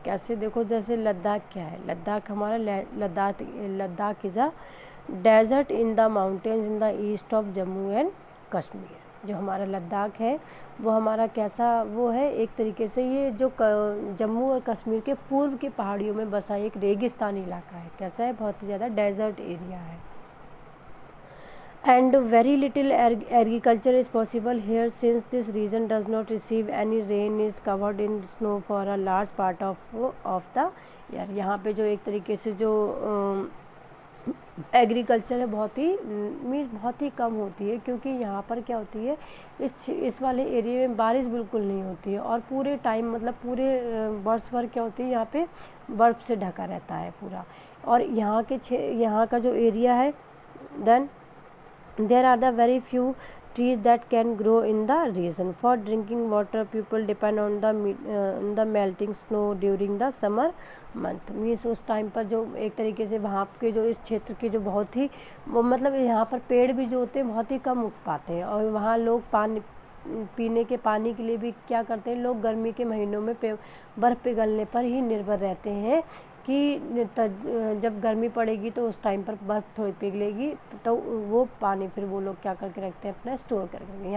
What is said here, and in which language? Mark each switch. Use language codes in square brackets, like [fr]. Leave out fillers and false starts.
[hi] कैसे देखो, जैसे लद्दाख क्या है, लद्दाख हमारा Ladakh is a desert in the mountains in the east of Jammu and Kashmir. जो हमारा लद्दाख है वो हमारा कैसा वो है, एक तरीके से ये जो जम्मू और कश्मीर के पूर्व की पहाड़ियों में बसा एक रेगिस्तानी इलाका है। कैसा है, बहुत ही ज़्यादा डेजर्ट एरिया है। [en] And very little agriculture is possible here since this region does not receive any rain, is covered in snow for a large part of the year। यहाँ पे जो एक तरीके से जो [hi] एग्रीकल्चर है बहुत ही मीन्स बहुत ही कम होती है, क्योंकि यहाँ पर क्या होती है, इस वाले एरिया में बारिश बिल्कुल नहीं होती है, और पूरे टाइम मतलब पूरे वर्ष भर क्या होती है यहाँ पे बर्फ़ से ढका रहता है पूरा। [en] और यहाँ का जो एरिया है, then there are the very few trees that can grow in the region. For drinking water people depend on the melting snow during the summer month. [hi] Means उस टाइम पर जो एक तरीके से वहाँ के जो इस क्षेत्र के जो बहुत ही मतलब यहाँ पर पेड़ भी जो होते हैं बहुत ही कम उग पाते हैं, और वहाँ लोग पानी पीने के पानी के लिए भी क्या करते हैं, लोग गर्मी के महीनों में बर्फ़ पिघलने पर ही निर्भर रहते हैं कि जब गर्मी पड़ेगी तो उस टाइम पर बर्फ़ थोड़ी पिघलेगी, तो वो पानी फिर वो लोग क्या करके रखते हैं, अपना स्टोर करके।